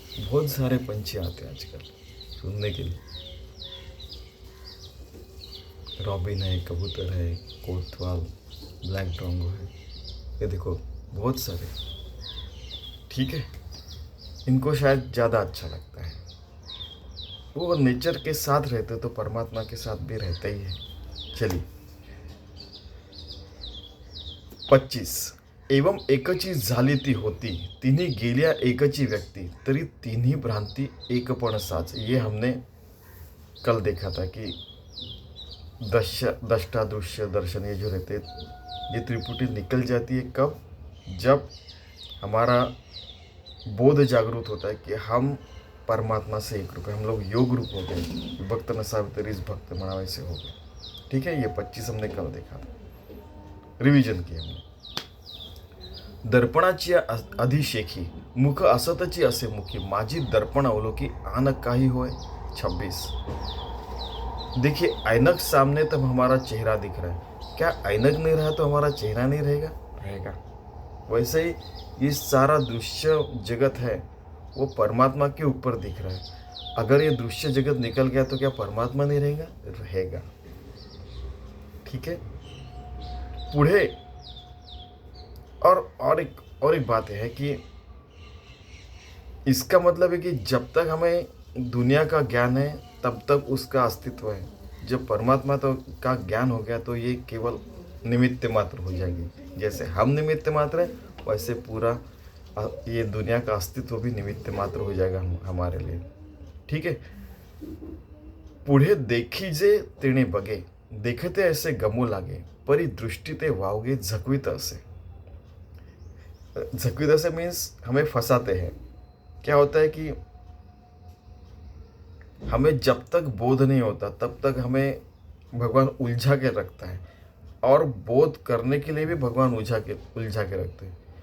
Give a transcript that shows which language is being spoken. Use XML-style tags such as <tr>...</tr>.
<hi>बहुत सारे पंछी आते हैं आजकल सुनने के लिए, रॉबिन है, कबूतर है, कोतवाल, ब्लैक ड्रोंगो है, ये देखो बहुत सारे। ठीक है। इनको शायद ज़्यादा अच्छा लगता है, वो नेचर के साथ रहते तो परमात्मा के साथ भी रहता ही है। चलिए 25।</hi> <mr>एवं एकची झाली ती होती, तिन्ही गेल्या एकची व्यक्ती, तरी तिन्ही भ्रांती एकपण साच।</mr> <hi>ये हमने कल देखा था कि दृष्टा दृश्य दर्शन, ये जो रहते, ये त्रिपुटी निकल जाती है कब? जब हमारा बोध जागरूक होता है कि हम परमात्मा से एक रूप है, हम लोग योग रूप हो गए,</hi> <mr>भक्त नसावे तरी भक्त मनावे</mr> <hi>से हो गए। ठीक है। ये 25 हमने कल देखा था, रिवीजन किया हमने।</hi> <mr>दर्पणाची अधिशेखी, मुख असतची असे मुखी, माझी दर्पण अवलोकी, आन काही होय।</mr> <hi>26। देखिए, ऐनक सामने तब हमारा चेहरा दिख रहा है, क्या ऐनक नहीं रहा तो हमारा चेहरा नहीं रहेगा? रहेगा। वैसे ही ये सारा दृश्य जगत है, वो परमात्मा के ऊपर दिख रहा है। अगर ये दृश्य जगत निकल गया तो क्या परमात्मा नहीं रहेगा? रहेगा। ठीक है। पुढे और एक बात है कि इसका मतलब है कि जब तक हमें दुनिया का ज्ञान है तब तक उसका अस्तित्व है। जब परमात्मा तो का ज्ञान हो गया तो ये केवल निमित्त मात्र हो जाएगी। जैसे हम निमित्त मात्र है, वैसे पूरा ये दुनिया का अस्तित्व भी निमित्त मात्र हो जाएगा हमारे लिए। ठीक है।</hi> <mr>पुढे देखीजे तेणे बगे, देखते ऐसे गमू लागे, परी दृष्टी ते वावगे झकवित असे। झकवित असे</mr> <hi>मीन्स हमें फंसाते हैं। क्या होता है कि हमें जब तक बोध नहीं होता तब तक हमें भगवान उलझा के रखता है, और बोध करने के लिए भी भगवान उलझा के रखते हैं।</hi>